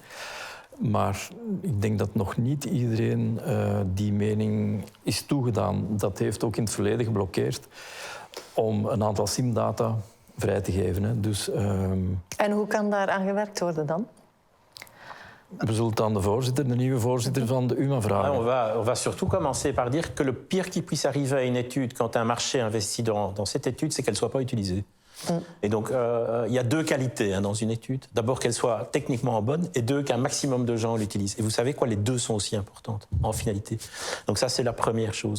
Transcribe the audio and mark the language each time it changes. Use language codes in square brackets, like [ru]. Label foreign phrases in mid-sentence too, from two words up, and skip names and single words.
[nl] Maar ik denk dat nog niet iedereen die mening is toegedaan. Dat heeft ook in het verleden geblokkeerd om een aantal SIM-data vrij te geven. Hè. Dus, en hoe kan daar aan gewerkt worden dan? We zullen het aan de nieuwe voorzitter van de UMA vragen. [fr] On va surtout commencer par dire que le pire qui puisse arriver à une étude quand un marché investit dans cette étude, c'est qu'elle ne soit pas utilisée. Et donc, il y a deux qualités dans une étude. D'abord, qu'elle soit techniquement bonne, et deux, qu'un maximum de gens l'utilisent. Et vous savez quoi, les deux sont aussi importantes, en finalité. Donc ça, c'est la première chose.